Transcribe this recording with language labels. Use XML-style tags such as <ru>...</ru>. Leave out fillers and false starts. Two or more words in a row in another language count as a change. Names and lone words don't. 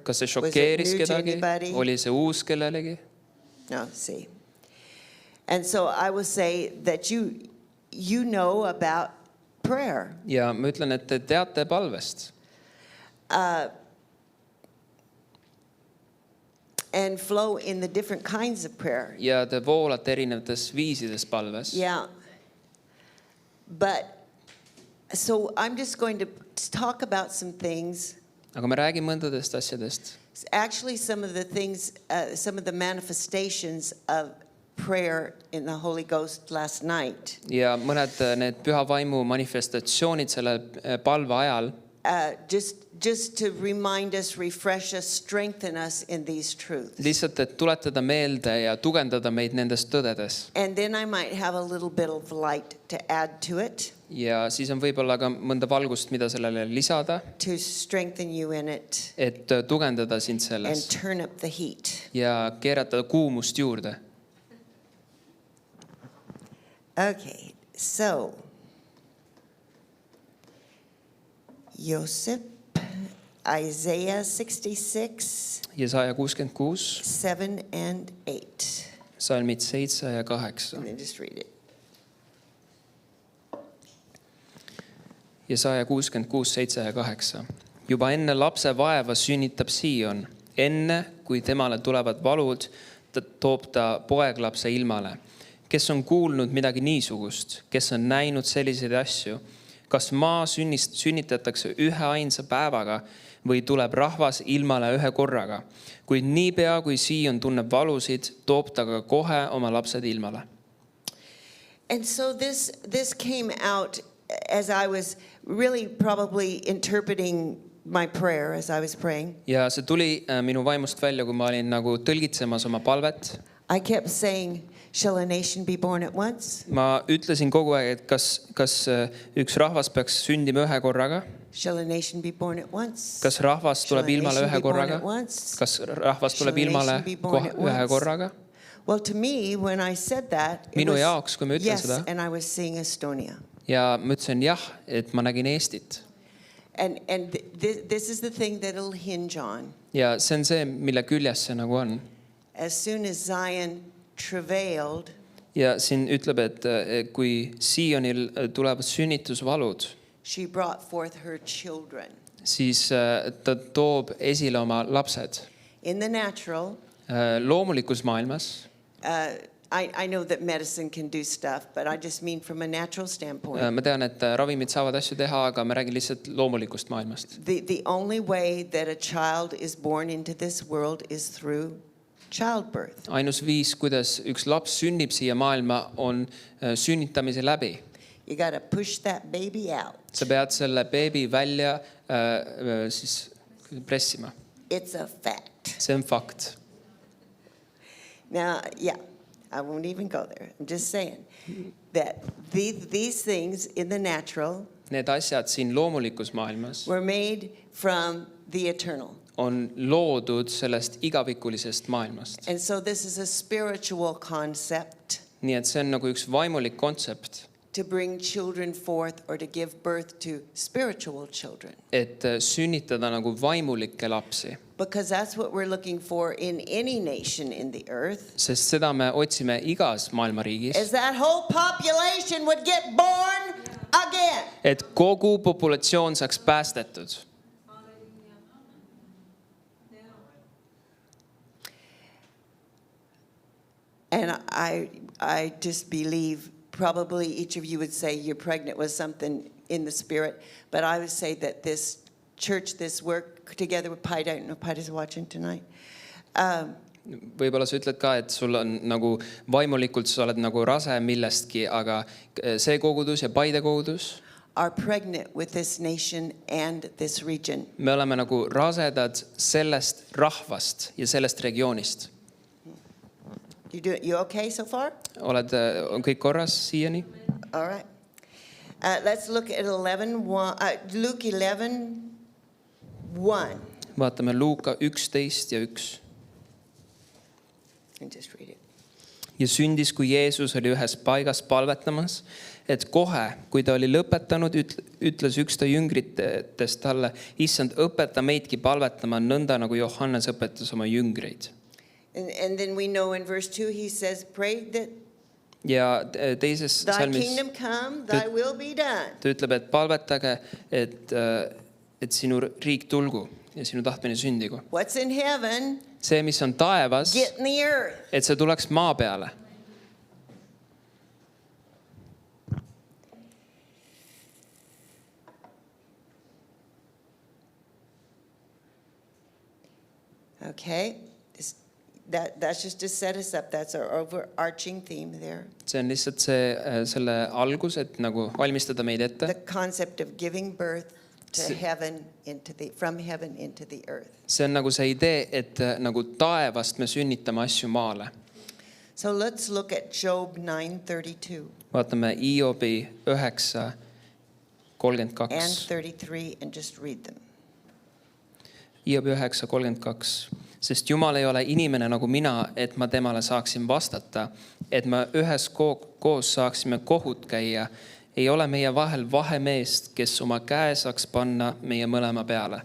<et>kas see</et> <en>was it</en> <et>šokeeris</et> <en>new to</en> <et>kedagi,</et> <en>anybody?</en> <et>oli see uus kellelegi?</et> <en>No, see. And so I will say that you know about prayer.</en> <et>Ja ma ütlen, et te teate palvest.</et> <en>And flow in the different kinds of prayer.</en> <et>Ja te voolate erinevates viisides palves.</et> <en>Yeah. But so I'm just going to talk about some things.</en> <et>Aga me räägime mõndadest asjadest.</et> <en>Actually, some of the things, some of the manifestations of prayer in the Holy Ghost last night.</en> <et>Ja mõned need püha vaimu manifestatsioonid selle palve ajal,</et> <en>Just to remind us, refresh us, strengthen us in these truths.</en> <et>lihtsalt, et tuletada meelde ja tugevdada meid nendes tõdedes.</et> <en>And then I might have a little bit of light to add to it,</en> <et>Ja siis on võib-olla ka mõnda valgust, mida sellele lisada,</et> <en>to strengthen you in it</en> <et>et tugevdada sind</et> <en>and</en> <et>selles</et> <en>turn up the heat.</en> <et>ja keerata kuumust juurde.</et> <en>Okay, so Joseph, Isaiah 66,</en> <et>Jesaja 66,</et> <en>7 and 8.</en> <et>salmid 7 ja 8.</et> <en>Let me just read it.</en> <et>Jesaja 66, 7 ja 8. Juba enne lapse vaeva sünnitab Sion. Enne, kui temale tulevad valud, toob ta poeglapse ilmale. Kes on kuulnud midagi niisugust? Kes on näinud selliseid asju? kas maa sünnitatakse ühe ainsa päevaga või tuleb rahvas ilmale ühe korraga. Kuid niipea, kui Sion tunneb valusid, toob ta ka kohe oma lapsed ilmale.</et> <en>And so this came out as I was really probably interpreting my prayer as I was praying.</en> <et>Ja see tuli minu vaimust välja, kui ma olin nagu tõlgitsemas oma palvet.</et> <en>I kept saying, shall a nation be born at once?</en> <et>Ma ütlesin kogu aeg, et kas üks rahvas peaks sündima ühe korraga?</et> <en>Shall a nation be born at once?</en> <et>Kas rahvas</et> <en>Shall a</en> <et>tuleb ilmale</et> <en>nation</en> <et>ühe</et> <en>be born</en> <et>korraga?</et> <en>at once?</en> <et>Kas rahvas</et> <en>Shall</en> <et>tuleb</et> <en>a</en> <et>ilmale</et> <en>nation be born at</en> <et>ühe</et> <en>once?</en> <et>korraga?</et> <en>Well, to me, when I said that, it</en> <et>Minu</et> <en>was,</en> <et>jaoks, kui ma ütlen</et> <en>yes,</en> <et>seda.</et> <en>and I was seeing Estonia.</en> <et>Ja ma ütlesin jah, et ma nägin Eestit.</et> <en>And this is the thing that it'll hinge on.</en> <et>Ja see on see, mille küljes see nagu on.</et> <en>As soon as Zion travailed,</en> <et>Ja siin ütleb, et kui Sionil tulevad sünnitusvalud,</et> <en>she brought forth her children.</en> <et>siis ta toob esile oma lapsed.</et> <en>In the natural,</en> <et>Loomulikus maailmas,</et> <en>I know that medicine can do stuff, but I just mean from a natural standpoint.</en> <et>ma tean, et ravimid saavad asju teha, aga ma räägin lihtsalt loomulikust maailmast.</et> <en>The only way that a child is born into this world is through childbirth.</en> <et>Ainus viis, kuidas üks laps sünnib siia maailma, on sünnitamise läbi.</et> <en>You got to push that baby out.</en> <et>Sa pead selle beebi välja siis pressima.</et> <en>It's a fact.</en> <et>See on fakt.</et> <en>Now, yeah, I won't even go there. I'm just saying that these things in the natural</en> <et>Need asjad siin loomulikus maailmas</et> <en>were made from the eternal.</en> <et>on loodud sellest igavikulisest maailmast.</et> <en>And so this is a spiritual concept</en> <et>Nii et see on nagu üks vaimulik kontsept,</et> <en>to bring children forth or to give birth to spiritual children.</en> <et>et sünnitada nagu vaimulikke lapsi.</et> <en>Because that's what we're looking for in any nation in the earth.</en> <et>Sest seda me otsime igas maailma riigis,</et> <en>Is that whole population would get born again.</en> <et>et kogu populatsioon saaks päästetud.</et> <en>And I just believe probably each of you would say you're pregnant with something in the spirit, but I would say that this church, this work together with Pida, I don't know if Pida's watching tonight.</en> <et>Võib-olla sa ütled ka, et sul on nagu vaimulikult, sa oled nagu rase millestki, aga see kogudus ja Paide kogudus,</et> <en>are pregnant with this nation and this region.</en> <et>me oleme nagu rasedad sellest rahvast ja sellest regioonist.</et> <en>You okay so far?</en> <et>On kõik korras siiani?</et> <en>All right. Let's look at Luke 11:1.</en> <et>Vaatame Luuka 11 ja 1.</et> <en>And just read it.</en> <et>Ja sündis, kui Jeesus oli ühes paigas palvetamas, et kohe, kui ta oli lõpetanud, ütles üks ta jüngritest talle, issand, õpeta meidki palvetama nõnda, nagu Johannes õpetas oma jüngreid.</et> <en>And then we know in verse 2 he says, pray that</en> <et>Ja teises</et> <en>thy</en> <et>salmis</et> <en>kingdom come, thy will be done.</en> <et>ta ütleb, et palvetage, et sinu riik tulgu ja sinu tahtmine sündigu.</et> <en>What's in heaven,</en> <et>See, mis on taevas,</et> <en>get in the earth.</en> <et>et see tuleks maa peale.</et> <en>Okay. That's just to set us up. That's our overarching theme there.</en> <et>See on lihtsalt selle algus, et nagu valmistada meid ette.</et> <en>The concept of giving birth to heaven from heaven into the earth.</en> <et>See on nagu see idee, et nagu taevast me sünnitame asju maale.</et> <en>So let's look at Job 9:32</en> <et>Vaatame Iobi 9:32.</et> <en>and 33 and just read them.</en> <et>Iobi 9:32. Sest Jumal ei ole inimene nagu mina, et ma temale saaksin vastata, et me ühes koos saaksime kohut käia. Ei ole meie vahel vahemeest, kes oma käe saaks panna meie mõlema peale.</et>